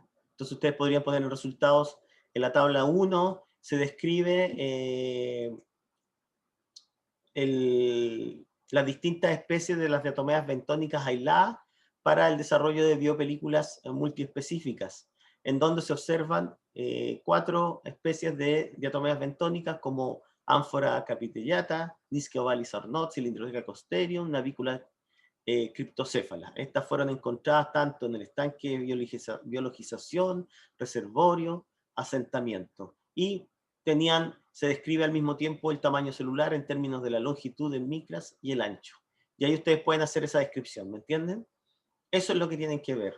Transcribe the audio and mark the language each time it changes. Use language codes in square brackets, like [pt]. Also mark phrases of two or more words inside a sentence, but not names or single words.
[es] Entonces ustedes podrían poner los resultados en la tabla 1, se describe las distintas especies de las diatomeas bentónicas aisladas para el desarrollo de biopelículas multiespecíficas, en donde se observan 4 especies de diatomeas bentónicas como Ánfora capitellata, Niscia ovalis arnott, Cylindroteca costerium, Navícula criptocéfala. Estas fueron encontradas tanto en el estanque de biologización, reservorio, asentamiento. Y se describe al mismo tiempo el tamaño celular en términos de la longitud en micras y el ancho. Y ahí ustedes pueden hacer esa descripción, ¿me entienden? Eso es lo que tienen que ver.